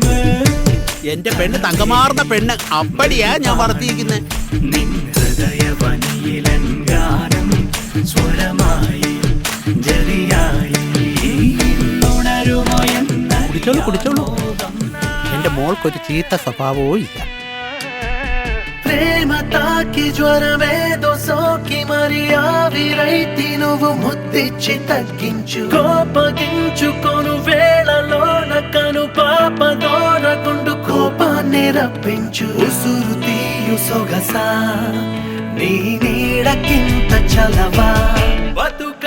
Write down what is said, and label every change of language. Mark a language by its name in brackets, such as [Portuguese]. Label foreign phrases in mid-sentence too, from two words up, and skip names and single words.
[Malayalam] എന്റെ പെണ്ണ് തങ്കമാർന്ന പെണ്ണ് അപ്പടിയാ ഞാൻ വളർത്തിയിരിക്കുന്നത് നിൻ ഹൃദയവനിയിലങ്കാരം സ്വരമായി ജലിയായി ഉണരുമോ എന്ന കുടിച്ചോളൂ കുടിച്ചോളൂ എന്റെ മോൾക്കൊരു ചീത്ത സ്വഭാവവും ഇല്ല [Telugu] ప్రేమ తాకి జ్వరమేదో సోకి మరి ఆవిరైతి నువ్వు ముద్దిచ్చి తగ్గించు కోపగించుకొను వేళలోన కను పాపదోన గుండు కోపాన్ని రప్పించు ఉసురు తీయు సొగసా నీ నీడకింత చలవా